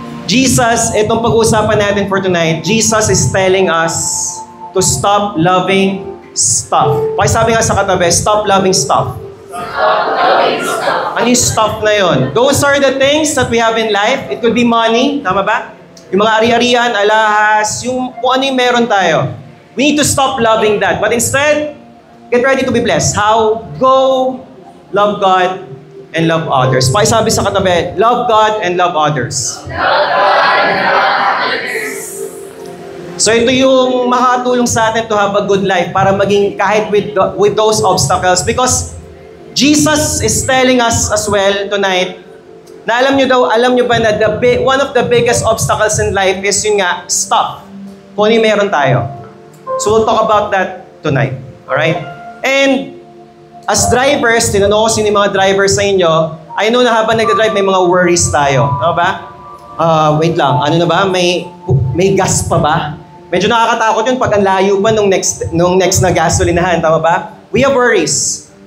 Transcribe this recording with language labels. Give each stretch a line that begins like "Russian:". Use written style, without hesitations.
English: Jesus,
Filipino: itong pag-uusapan natin
English: for tonight, Jesus is telling us to stop loving stuff.
Filipino: Pakisabi nga sa katabi,
English: stop loving stuff. Stop loving stuff.
Filipino: Ano yung stuff na yun?
English: Those are the things that we have in life. It could be money, tama ba?
Filipino: Yung mga ari-arian, alahas, yung kung ano yung meron tayo.
English: We need to stop loving that. But instead, get ready to be blessed. How? Go, love God, and love others.
Filipino: Pakisabi sa katabi,
English: love God and love others. Love God and love others.
Filipino: So ito yung makatulong sa atin
English: to have a good life
Filipino: para maging kahit with those obstacles.
English: Because Jesus is telling us as well tonight
Filipino: na alam nyo ba na
English: one of the biggest obstacles in life is yun nga, stuff. Kung ano yung meron tayo. So we'll talk about that tonight. Alright?
Filipino: And as drivers, tinanong ko sino yung mga drivers sa inyo, I know na habang nagdadrive may mga worries tayo. Ano ba? Wait lang. Ano na ba? May gas pa ba? Medyo nakakatakot yun pag ang layo pa nung next na gasolinahan. Tama ba?
English: We have worries.